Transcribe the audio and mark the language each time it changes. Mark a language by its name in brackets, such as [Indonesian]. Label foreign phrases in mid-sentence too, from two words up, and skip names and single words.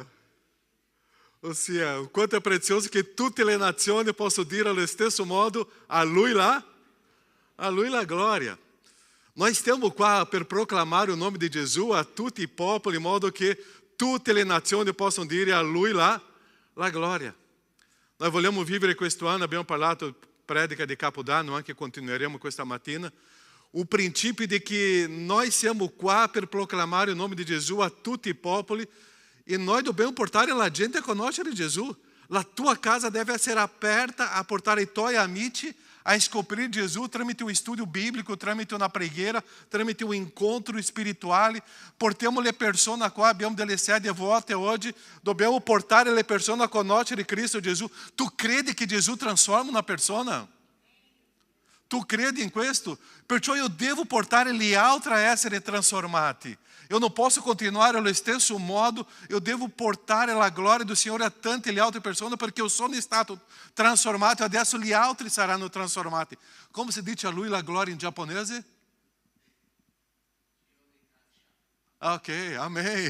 [Italian] Ossia, quanto è prezioso che tutte le nazioni possano dire allo stesso modo: a Lui la gloria. Nós stiamo qua per proclamare o nome di Gesù a tutti i popoli, in modo che tutte le nazioni possano dire a Lui la gloria. Noi vogliamo vivere questo anno, abbiamo parlato predica di Capodanno, anche continueremo questa mattina, [Portuguese] o princípio de que nós [Italian] siamo qua per proclamare o nome di Gesù a tutti i popoli e noi dobbiamo portare la gente a conoscere Gesù. La tua casa deve essere aperta a portare i tuoi amici a scoprire Gesù tramite [Portuguese] um estudo bíblico, [Italian] tramite uma preghiera, tramite [Portuguese] um encontro [Italian] spirituale. Portiamo le persone qua, abbiamo delle sedi volte oggi, dobbiamo portare le persone a conoscere Cristo Gesù. Tu credi che Gesù transforma una persona? Tu credi in questo? Perciò io devo portare gli altri a essere trasformati. [Portuguese] Eu não posso continuar [Italian] allo stesso modo, [Portuguese] eu devo [Italian] portare la gloria do Signore a tante le altre persone perché io sono stato trasformato e adesso gli altri saranno trasformati. Come si dice a lui la gloria in giapponese? [Portuguese] Ok, amém.